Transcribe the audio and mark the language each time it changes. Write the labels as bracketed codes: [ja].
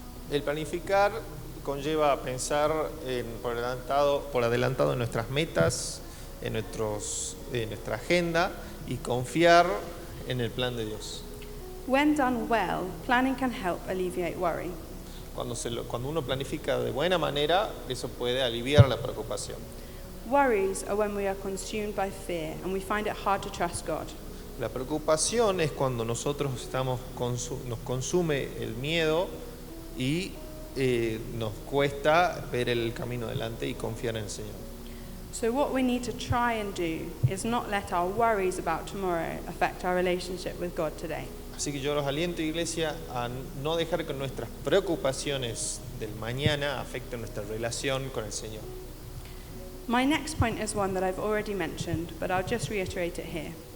[es] El planificar conlleva pensar por adelantado en nuestras metas, en nuestra agenda y confiar en el plan de Dios. [en] When done well, planning can help alleviate worry. [es] Cuando uno planifica de buena manera, eso puede aliviar la preocupación. [en] Worries are when we are consumed by fear and we find it hard to trust God. [es] La preocupación es cuando nosotros nos consume el miedo y nos cuesta ver el camino adelante y confiar en el Señor. [en] So what we need to try and do is not let our worries about tomorrow affect our relationship with God today. [es] Así que yo los aliento, iglesia, a no dejar que nuestras preocupaciones del mañana afecten nuestra relación con el Señor. [en] My next point is one that I've already mentioned, but I'll just reiterate it here.